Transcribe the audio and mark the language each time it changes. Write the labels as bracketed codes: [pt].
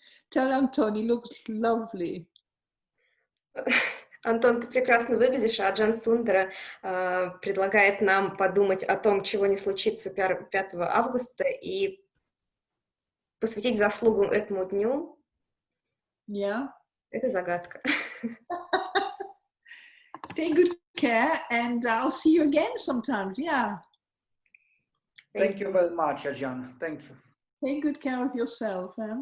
[en] Tell Anton, he looks lovely. [ru] Антон, ты прекрасно выглядишь, а Аджан Сундара предлагает нам подумать о том, чего не случится 5 августа, и посвятить заслугу этому дню. [en] Yeah. [ru] Это загадка. [en] Take good care, and I'll see you again sometimes. Yeah. Thank you very much, Ajahn. Thank you. Take good care of yourself.